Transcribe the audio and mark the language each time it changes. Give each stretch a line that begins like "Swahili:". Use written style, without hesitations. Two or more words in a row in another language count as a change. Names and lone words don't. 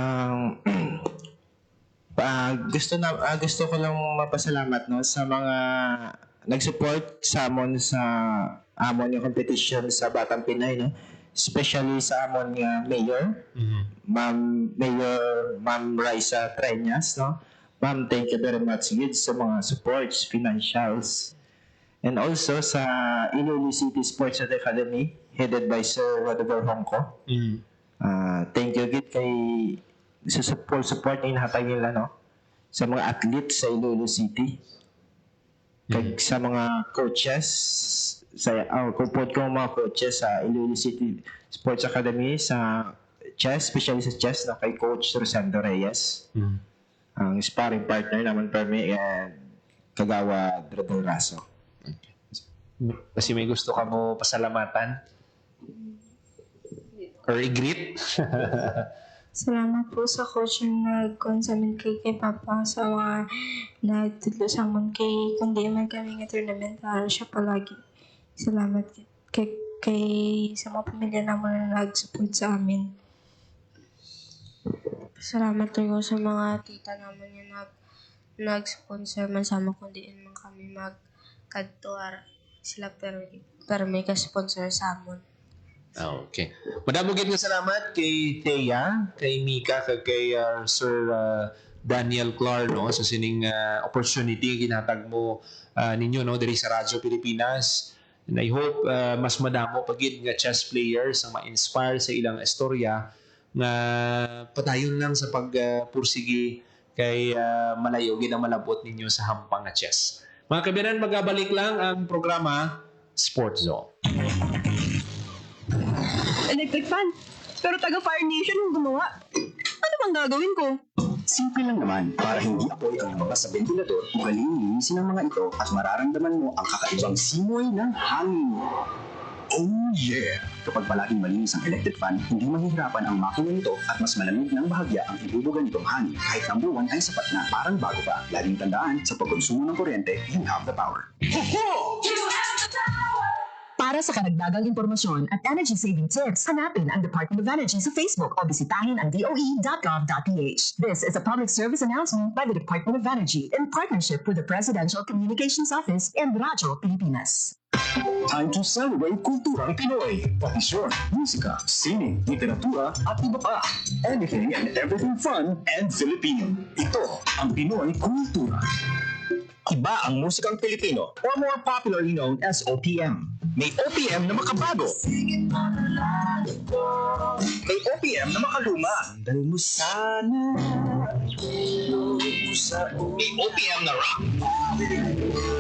Hiligaynon: Gusto ko lang mapasalamat no sa mga nag-support sa amon yung competition sa Batang Pinoy no. Especially sa amon nga mayor, Ma'am Raisa Treñas, no? Ma'am,
English: thank you very much
Hiligaynon: gid sa mga
English: supports, financials. And also sa Iloilo City Sports Academy, headed by Sir Rodrigo Hongko. Thank you
Hiligaynon: gid kay sa support na inahatag nila, no? Sa mga athletes sa Iloilo City. Kag sa mga coaches, kupod ko mga coaches sa Iloilo City Sports Academy sa chess, especially sa chess na kay Coach Rosendo Reyes. Ang sparring partner naman Permi and Kagawa Dredel Raso. Okay.
Filipino: Kasi may gusto ka mo pasalamatan? Or i-greet?
Hiligaynon: Salamat po sa coach yung nag-con sa amin kay Papa sa mga nagtudlo sa amin kay kundi man kami nga tournament para siya palagi. Salamat kay sa mga pamilya naman na nag-support sa amin. Salamat tayo sa mga tita naman yung nag-sponsor man sa amin kundiin man kami magkadtuar sila pero may ka-sponsor sa amin. Okay. Madamo gid nga salamat kay Thea, kay Mika, kay Sir Daniel Clar no sa sining opportunity ginhatag mo ninyo no diri sa Radyo Pilipinas.
English: And I hope
Hiligaynon: mas madamo pagid nga chess players ang ma-inspire sa ilang istorya nga padayon lang sa pagpursigi kay malayo gid ang malabot ninyo sa Hampang nga chess. Mga kabiyanan, magabalik lang ang programa Sports Zone.
English: Electric fan.
Filipino: Pero taga Fire Nation yung gumawa. Ano bang gagawin ko? Simple lang naman, para hindi apoy ang lumabas sa ventilador, ugaling linisin ang mga ito at mararamdaman mo ang kakaibang simoy ng hangin. Oh yeah! Kapag palaging malinis ang electric fan, hindi mahihirapan ang makina nito at mas malamig ng bahagya ang ibubuga nitong hangin. Kahit number 1 ay sapat na, parang bago pa. Laging tandaan, sa pagkonsumo ng kuryente,
English: you have the power.
Filipino: Para sa karagdagang impormasyon at
English: energy-saving tips,
Filipino: hanapin ang Department of Energy sa Facebook o bisitahin ang doe.gov.ph.
English: This is a public service announcement by the Department of Energy in partnership with the Presidential Communications Office and Radyo Pilipinas. Time to celebrate
Filipino: kulturang Pinoy. Tradisyon, musika, sining, literatura, at iba pa.
English: Anything and everything fun and Filipino.
Filipino: Ito ang Pinoy Kultura. Iba ang musikang Pilipino,
English: or more popularly known as OPM.
Filipino: May OPM na makabago. May OPM na makaluma. Sandal mo sana. May OPM na rock.